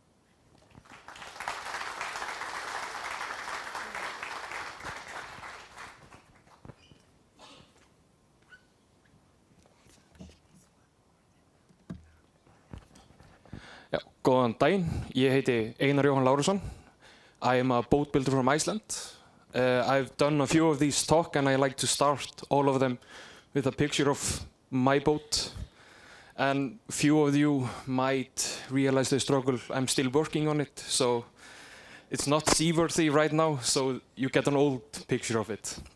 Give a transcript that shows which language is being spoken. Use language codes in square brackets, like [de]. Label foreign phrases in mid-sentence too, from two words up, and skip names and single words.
[is] Ja, góðan daginn, ég heiti Einar Jóhann Lárusson. [en] I am a boat builder from Iceland. I've done a few of these talks, and I like to start all of them with a picture of my boat. And few of you might realize the struggle. I'm still working on it, so it's not seaworthy right now, so you get an old picture of it.